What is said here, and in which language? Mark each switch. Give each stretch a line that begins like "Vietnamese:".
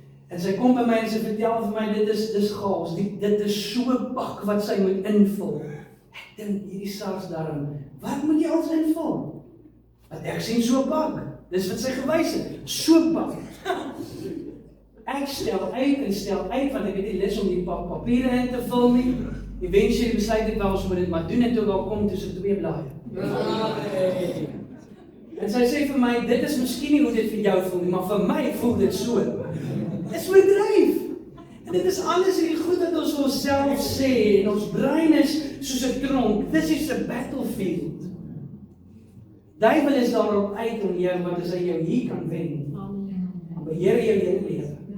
Afrikaans: En sy kom by my en sy vertel vir my, dit is chaos, dit is so 'n bak wat sy moet invul. Ek dink hierdie SARS daarom, wat moet jy alles invul? Want ek sien so 'n bak, dis wat sy gewys het, so 'n bak. Ek stel uit, want ek het nie lus om die papiere in te vul nie. Eventually besluit ek wel ons moet dit maar doen, en toe daar kom tussen 2 blaaie. En sy sê vir my, dit is miskien nie hoe dit vir jou voel nie, maar vir my voel dit so. Dit is oordryf. En dit is alles hierdie goed wat ons vir onsself sê, en ons brein is soos 'n tronk.
English: This is a battlefield.
Afrikaans: Duiwel is daarop uit om jou, want as hy jou hier kan wen, dan beheer jou hele lewe.